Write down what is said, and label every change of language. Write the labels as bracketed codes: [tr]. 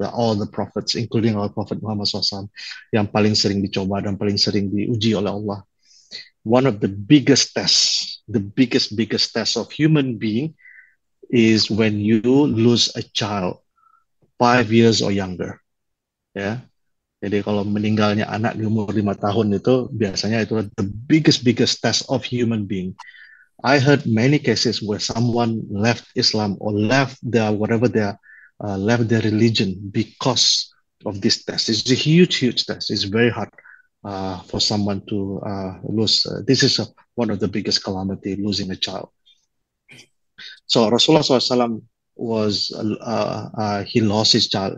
[en] All the prophets, including our Prophet Muhammad SAW, [id] yang paling sering dicoba dan paling sering diuji oleh Allah. [en] One of the biggest tests, the biggest test of human being is when you lose a child 5 years or younger. [id] Ya, jadi kalau meninggalnya anak di umur 5 tahun itu biasanya itu [en] the biggest test of human being. I heard many cases where someone left Islam or left their whatever their left their religion because of this test. It's a huge test. It's very hard for someone to lose. This is one of the biggest calamity, losing a child. So Rasulullah SAW was he lost his child.